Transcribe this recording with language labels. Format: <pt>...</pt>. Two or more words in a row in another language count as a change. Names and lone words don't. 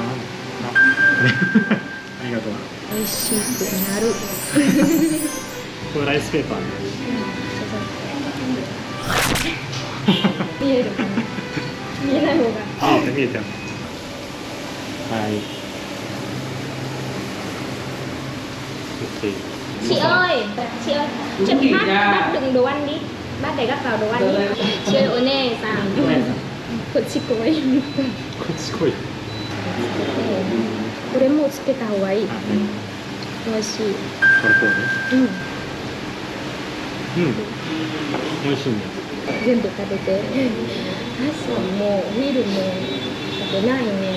<ja>ありがとう。美味しくなる。これライスペーパーね。見えるかな。見えない方が。見えた。はい。</ja> <vi>Chị ơi, cho bác đựng đồ ăn đi. Bác để gắp vào đồ ăn đi. Chị ơi, ôi nè, sao? Con chị coi.</vi> <ja>これもつけた方がいい。美味しい。これこうね。美味しいね。全部食べて。朝もお昼も食べないね。</ja>